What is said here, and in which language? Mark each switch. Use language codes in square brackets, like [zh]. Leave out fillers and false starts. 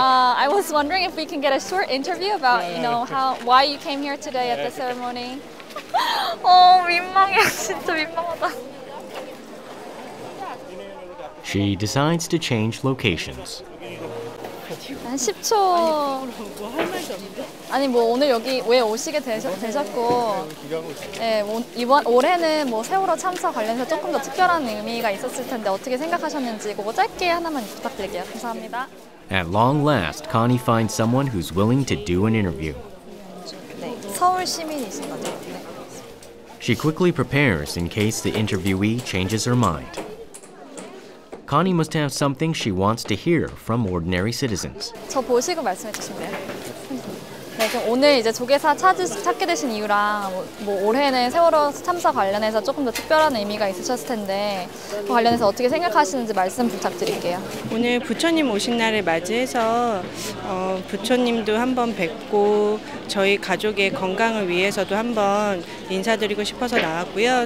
[en] I was wondering if we can get a short interview about, why you came here today at the ceremony. [ko] 민망해. 진짜 민망하다. [en] She decides to change locations. [ko] 한 10초. 아니 뭐 오늘 여기 왜 오시게 되셨고, 올해는 뭐 세월호 참사 관련해서 조금 더 특별한 의미가 있었을 텐데 어떻게 생각하셨는지 그거 짧게 하나만 부탁드릴게요. 감사합니다. [en] At long last, Connie finds someone who's willing to do an interview. [ko] 네, 서울 시민이신 거죠? 네. [en] She quickly prepares in case the interviewee changes her mind. Connie must have something she wants to hear from ordinary citizens. [ko] 저 보시고 말씀해 주시면 돼요. 네, 그럼 오늘 이제 조계사 찾게 되신 이유랑 뭐 올해는 세월호 참사 관련해서 조금 더 특별한 의미가 있으셨을 텐데 그 관련해서 어떻게 생각하시는지 말씀 부탁드릴게요. 오늘 부처님 오신 날을 맞이해서 부처님도 한번 뵙고 저희 가족의 건강을 위해서도 한번 인사드리고 싶어서 나왔고요.